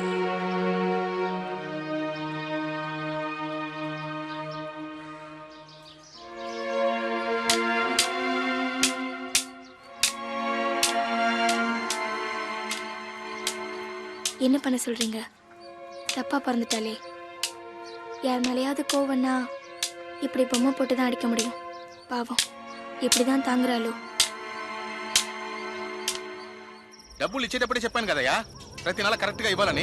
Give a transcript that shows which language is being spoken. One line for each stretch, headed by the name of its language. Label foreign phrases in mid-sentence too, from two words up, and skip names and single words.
Tamil: என்ன பண்ண சொல்றீங்க? தப்பா பிறந்துட்டாலே. யார் மேலேயாவது கோவம்னா இப்படி பொம்மை போட்டு தான் அடிக்க முடியும். பாவம் இப்படிதான் தாங்குறாளோ.
Telugu: డబ్బులు ఇచ్చేటప్పుడే చెప్పాను కదయ్యా, ప్రతి నెల కరెక్ట్ గా ఇవ్వాలని.